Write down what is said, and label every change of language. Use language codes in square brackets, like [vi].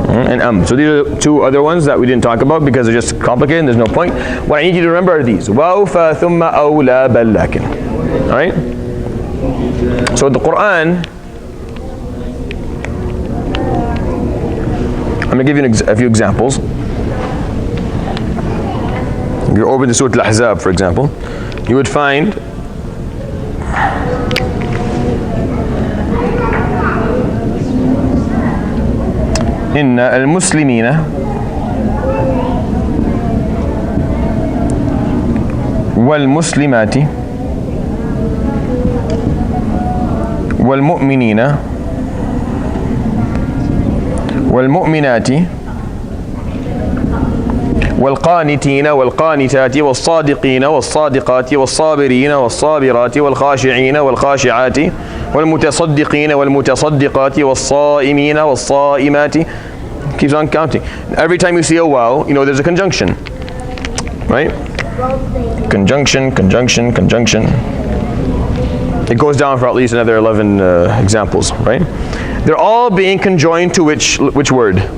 [en] And so these are two other ones that we didn't talk about because they're just complicated and there's no point. What I need you to remember are these. Waw, fa, thumma, aw, la, bal, lakin. Alright? So the Quran, I'm going to give you a few examples. If you open the Surah Al-Ahzab, for example, you would find [ar] إن المسلمين والمسلمات والمؤمنين والمؤمنات والقانتين والقانتات والصادقين والصادقات والصابرين والصابرات والخاشعين والخاشعات والمتصدقين والمتصدقات والصائمين والصائمات. [en] Keeps on counting. Every time you see a waw, you know there's a conjunction, right? Conjunction, conjunction, conjunction. It goes down for at least another 11 examples, right? They're all being conjoined to which word?